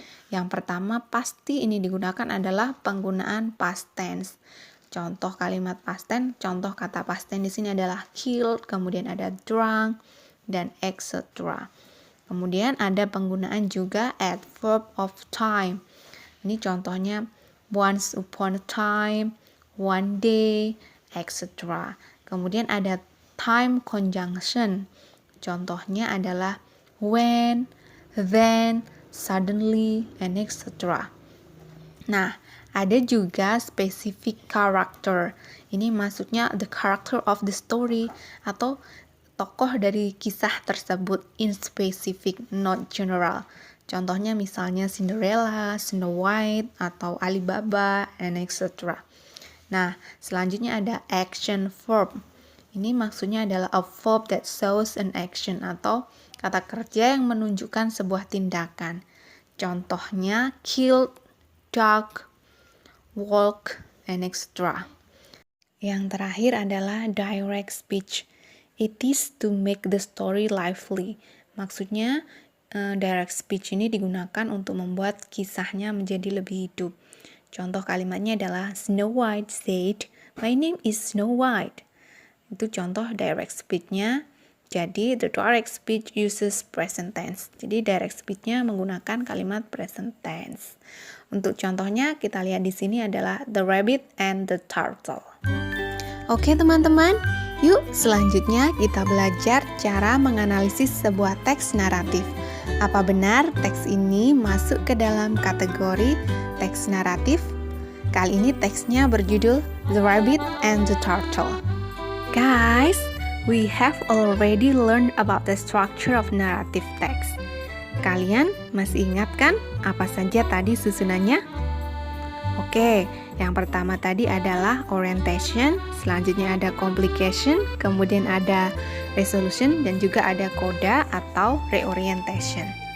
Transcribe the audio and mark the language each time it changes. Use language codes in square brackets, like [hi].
[id] Yang pertama pasti ini digunakan adalah penggunaan past tense. Contoh kalimat past tense, contoh kata past tense di sini adalah killed, kemudian ada drunk, dan etc. Kemudian ada penggunaan juga adverb of time. Ini contohnya [en] once upon a time, one day, etc. [id] Kemudian ada time conjunction. Contohnya adalah when, then, suddenly, and etc. Nah, ada juga specific character. Ini maksudnya [en] the character of the story [id] atau tokoh dari kisah tersebut [en] in specific, not general. [id] Contohnya misalnya Cinderella, Snow White, atau Alibaba, and etc. Nah, selanjutnya ada action verb. Ini maksudnya adalah [en] a verb that shows an action [id] atau kata kerja yang menunjukkan sebuah tindakan. Contohnya killed, dug, walk, and etc. Yang terakhir adalah direct speech. [en] It is to make the story lively. [id] Maksudnya, direct speech ini digunakan untuk membuat kisahnya menjadi lebih hidup. Contoh kalimatnya adalah [en] Snow White said, "My name is Snow White." [id] Itu contoh direct speech-nya. [en] Jadi, the direct speech uses present tense. [id] Jadi, direct speech-nya menggunakan kalimat present tense. Untuk contohnya, kita lihat di sini adalah the rabbit and the turtle. Oke, teman-teman. Yuk, selanjutnya kita belajar cara menganalisis sebuah teks naratif. Apa benar teks ini masuk ke dalam kategori teks naratif? Kali ini teksnya berjudul The Rabbit and the Turtle. [en] Guys, we have already learned about the structure of narrative text. [id] Kalian masih ingat kan apa saja tadi susunannya? Oke, yang pertama tadi adalah orientation, selanjutnya ada complication, kemudian ada resolution, dan juga ada coda atau reorientation.